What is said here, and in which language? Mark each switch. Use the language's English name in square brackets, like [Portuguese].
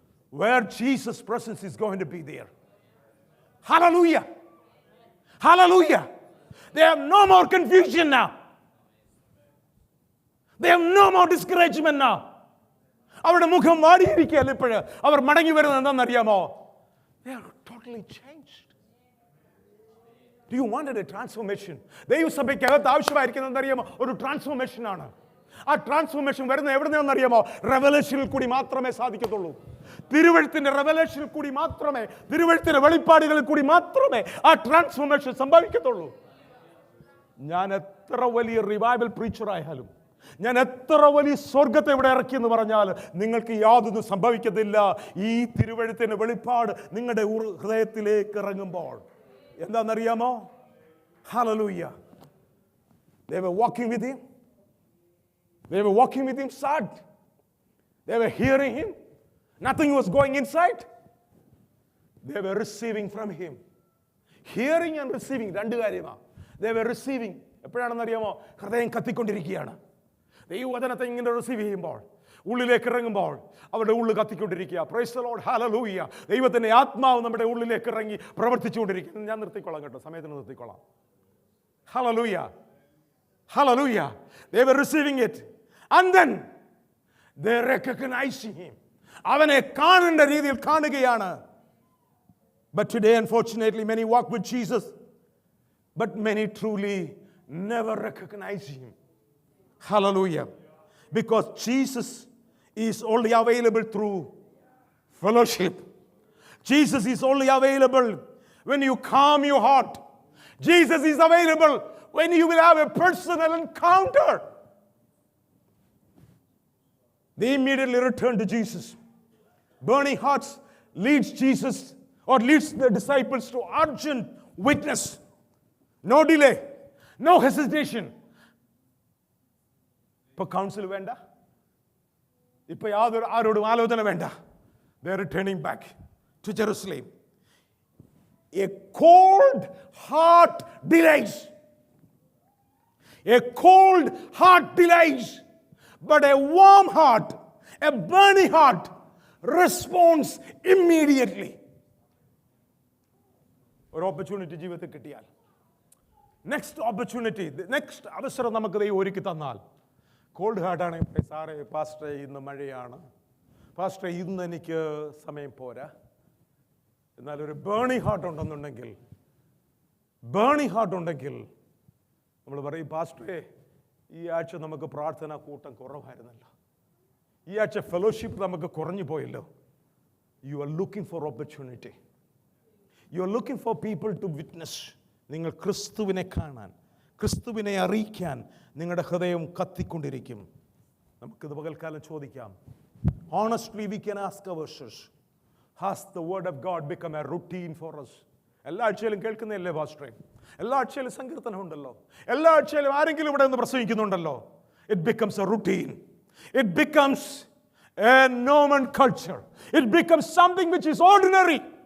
[English] Where Jesus' presence is going to be there. Hallelujah. Hallelujah. They have no more confusion now. They have no more discouragement now. [Malayalam] അവരുടെ മുഖം വാടിയിരിക്കുകയല്ല ഇപ്പോഴ്. അവർ മടങ്ങി വരുന്നത് എന്താണെന്നറിയാമോ? [English] They are totally changed. Do you want a transformation? [Malayalam] ദൈവസഭയ്ക്കകത്ത് ആവശ്യമായിരിക്കുന്നത് അറിയാമോ? ഒരു transformation ആണ്. ആ ട്രാൻസ്ഫോർമേഷൻ വരുന്നത് എവിടെ നിന്നറിയാമോ? റെവലേഷനിൽ കൂടി മാത്രമേ സാധിക്കത്തുള്ളൂ. തിരുവെഴുത്തിന്റെ റെവലേഷനിൽ കൂടി മാത്രമേ, തിരുവെഴുത്തിന്റെ വെളിപ്പാടുകളിൽ കൂടി മാത്രമേ ആ ട്രാൻസ്ഫോർമേഷൻ സംഭവിക്കത്തുള്ളൂ. ഞാൻ എത്ര വലിയ റിവൈവൽ പ്രീച്ചർ ആയാലും, ഞാൻ എത്ര വലിയ സ്വർഗത്തെ ഇവിടെ ഇറക്കി എന്ന് പറഞ്ഞാൽ നിങ്ങൾക്ക് യാതൊന്നും സംഭവിക്കത്തില്ല. ഈ തിരുവെഴുത്തിന്റെ വെളിപ്പാട് നിങ്ങളുടെ ഹൃദയത്തിലേക്ക് ഇറങ്ങുമ്പോൾ എന്താണെന്നറിയാമോ? [English] Hallelujah. They were walking with him. They were walking with him sad. They were hearing him. Nothing was going inside. They were receiving from him. Hearing and receiving [Malayalam] രണ്ട് കാര്യമാണ്. [English] They were receiving. [Malayalam] എപ്പോഴാണെന്നറിയാമോ? ഹൃദയം കത്തിക്കൊണ്ടിരിക്കുകയാണ്. ദൈവവചനത്തെ ഇങ്ങനെ receive ചെയ്യുമ്പോൾ, ഉള്ളിലേക്ക് ഇറങ്ങുമ്പോൾ അവരുടെ ഉള്ളിൽ കത്തിക്കൊണ്ടിരിക്കുക. Praise the Lord. ഹല്ലേലൂയ. ദൈവത്തിന്റെ ആത്മാവ് നമ്മുടെ ഉള്ളിലേക്ക് ഇറങ്ങി പ്രവർത്തിച്ചുകൊണ്ടിരിക്കുന്നു. ഞാൻ നിർത്തിക്കൊള്ളാം കേട്ടോ, സമയത്തിന് നിർത്തിക്കൊള്ളാം. [English] Hallelujah. Hallelujah. They were receiving it. And then they recognizing him. [Malayalam] അവനെ കാണേണ്ട രീതിയിൽ കാണുകയാണ്. [English] But today, unfortunately, many walk with Jesus, but many truly never recognize him. Hallelujah. Because Jesus is only available through fellowship. Jesus is only available when you calm your heart. Jesus is available when you will have a personal encounter. They immediately returned to Jesus. Burning hearts leads Jesus or leads the disciples to urgent witness. No delay, no hesitation. [Malayalam] ഇപ്പൊ council വേണ്ട, ഇപ്പൊ ആരോടും ആലോചന വേണ്ട. [English] They are returning back to Jerusalem. A cold heart delays. A cold heart delays, but a warm heart, a burning heart responds immediately. [Malayalam] ഒരു opportunity ജീവിതത്തിൽ കിട്ടിയാൽ, next opportunity, next അവസരം നമുക്ക് ദൈവം ഒരുക്കി തന്നാൽ, കോൾഡ് ഹാർട്ടാണ്. സാറേ പാസ്റ്ററെ ഇന്ന് മഴയാണ്, പാസ്റ്ററെ ഇന്ന് എനിക്ക് സമയം പോരാ. എന്നാൽ ഒരു ബേണിംഗ് ഹാർട്ട് ഉണ്ടെന്നുണ്ടെങ്കിൽ, ബേണിംഗ് ഹാർട്ട് ഉണ്ടെങ്കിൽ നമ്മൾ പറയും, പാസ്റ്ററെ ഈ ആഴ്ച നമുക്ക് പ്രാർത്ഥന കൂട്ടം കുറവായിരുന്നല്ലോ, ഈ ആഴ്ച ഫെലോഷിപ്പ് നമുക്ക് കുറഞ്ഞു പോയല്ലോ. [English] You are looking for opportunity. You are looking for people to witness. [Malayalam] നിങ്ങൾ ക്രിസ്തുവിനെ കാണാൻ, ക്രിസ്തുവിനെ അറിയിക്കാൻ നിങ്ങളുടെ ഹൃദയം കത്തിക്കൊണ്ടിരിക്കും. നമുക്കിത് പകൽക്കാലം ചോദിക്കാം. [English] Honestly, we can ask ourselves, has the word of God become a routine for us? [Malayalam] എല്ലാ ആഴ്ചയിലും കേൾക്കുന്നതല്ലേ പാസ്റ്ററെ? എല്ലാ ആഴ്ചയിലും സങ്കീർത്തനം ഉണ്ടല്ലോ, എല്ലാ ആഴ്ചയിലും ആരെങ്കിലും ഇവിടെ നിന്ന് പ്രസംഗിക്കുന്നുണ്ടല്ലോ. [English] It becomes a routine. It becomes a nomenclature. It becomes something which is ordinary.